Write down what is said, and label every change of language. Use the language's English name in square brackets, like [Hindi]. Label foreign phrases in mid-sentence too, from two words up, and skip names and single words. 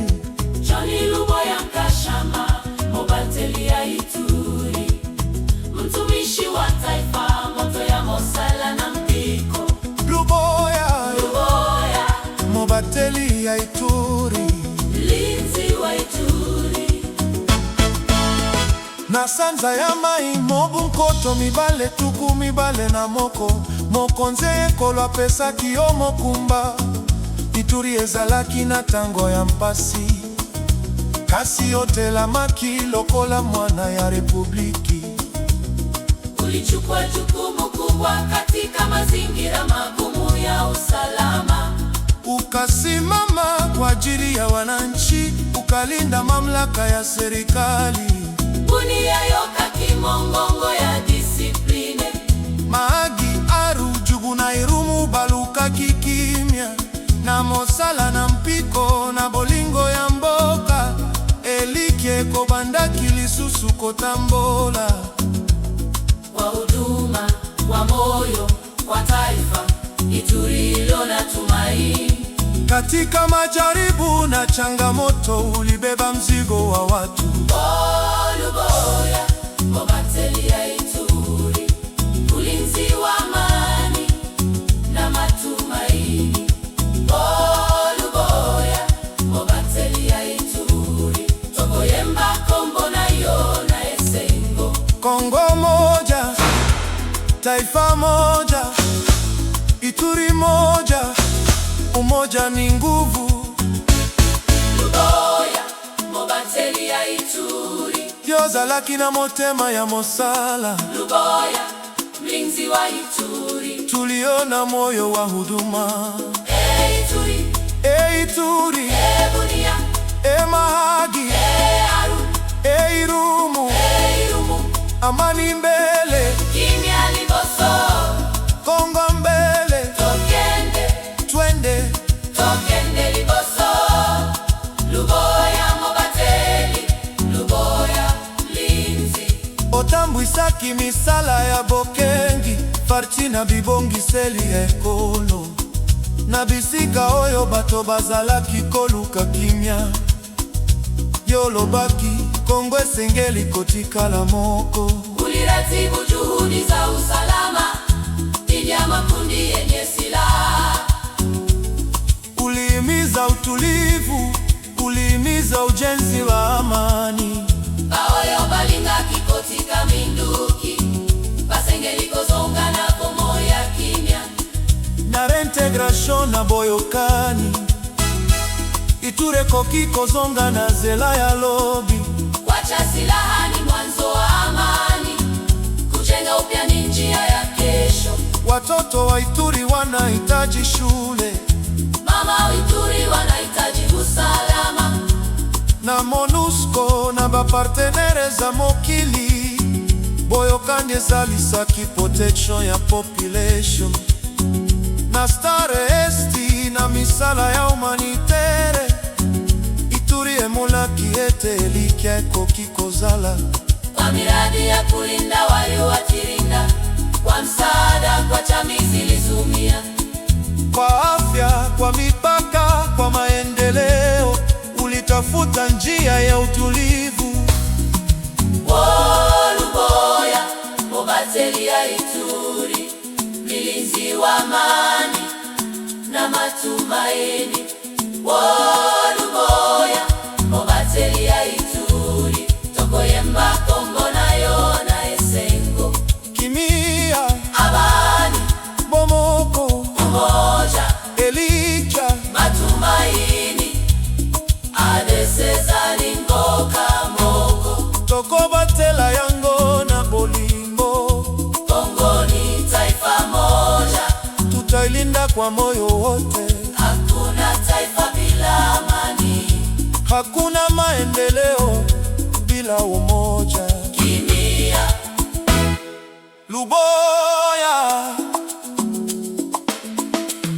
[Lingala] Johnny Luboya Nkashama, Mobateli ya Ituri, [Swahili] mtumishi wa taifa, [Lingala] moto ya Mosala na Mpiko. Luboya, Mobateli ya Ituri, [Swahili] mlinzi wa Ituri. [Lingala] Na sanza ya mai mobu nkoto mibale tuku mibale na moko mokonze ekolo apesaki yo mokumba. Ituri ezalaki na tango ya mpasi, kasi otelamaki lokola mwana ya republiki. [Swahili] Ulichukua jukumu kubwa katika mazingira magumu ya usalama. Ukasimama kwa ajili ya wananchi, ukalinda mamlaka ya serikali. [Lingala] Bunia yoka kimongongo ya disipline. Mahagi, Aru, Jugu na Irumu baluka kikimya. Na Mosala na Mpiko na bolingo ya mboka. Elikie kobandaki lisusu kotambola. [Swahili] Kwa huduma, kwa moyo, kwa taifa, Ituri ilona tumaini. Katika majaribu na changamoto ulibeba mzigo wa watu. Luboya, [Lingala] Mobateli ya Ituri, [Swahili] ulinzi wa amani na matumaini. [Lingala] Luboya, Mobateli ya Ituri, tokoyemba kombo na yo na esengo. Kongo moja, taifa moja, Ituri moja, umoja ni nguvu. Luboya, Mobateli ya Ituri, Yozalaki na motema ya Mosala. [Swahili] Luboya, mlinzi wa Ituri, Tuliona moyo wa huduma. Ituri, Ituri, Bunia, Mahagi, Aru, Irumu, Irumu, amani mbele, [Lingala] kimya Liboso, [Swahili] Kongo mbele, [Lingala] tokende, [Swahili] twende. [Lingala] tokende Liboso. Luboya, Mobateli, Luboya, mlinzi. Otambwisaki misala ya bokengi, farti na bibongiseli ekolo. Na bisika oyo bato bazalaki koluka kimya. Yolobaki Kongo esengeli kotikala moko. [Swahili] Uliratibu juhudi za usalama dhidi ya makundi yenye silaha. Ulihimiza utulivu, ulihimiza ujenzi wa amani. [Lingala] Baoyo balinga kikotika minduki, basengeli kozonga na bomo ya kimya. Na reintegration na boyokani, Ituri koki kozonga na zela ya lobi. [Swahili] Wacha silaha ni mwanzo wa amani, kujenga upya ni njia ya kesho. Watoto wa Ituri wanahitaji shule, Mama wa Ituri wanahitaji usalama. [Lingala] na MONUSCO na bapartenere za mokili boyokani ezalisaki protection ya population. Na Star Esti na misala ya humanitere, Ituri emolaki ete elikia ekoki kozala. [Swahili] Kwa miradi ya kulinda walioathirika, kwa msaada kwa jamii zilizumia, Kwa afya, kwa mipaka, kwa maendeleo, ulitafuta njia ya utulivu. Luboya, [Lingala] Mobateli ya Ituri, [Swahili] mlinzi wa amani na matumaini. [Lingala] Luboya, Mobateli ya Ituri, tokoyemba kombo na yo na esengo. Kimia, [Swahili] Amani, [Lingala] bomoko, [Swahili] umoja, [Lingala] elikia, matumaini, adesezali ngoka moko. tokobatela yango na bolingo. [Swahili] Kongo ni taifa moja, Tutailinda kwa moyo wote. hakuna taifa bila amani. Hakuna maendeleo bila umoja. [Lingala] Kimya, Luboya,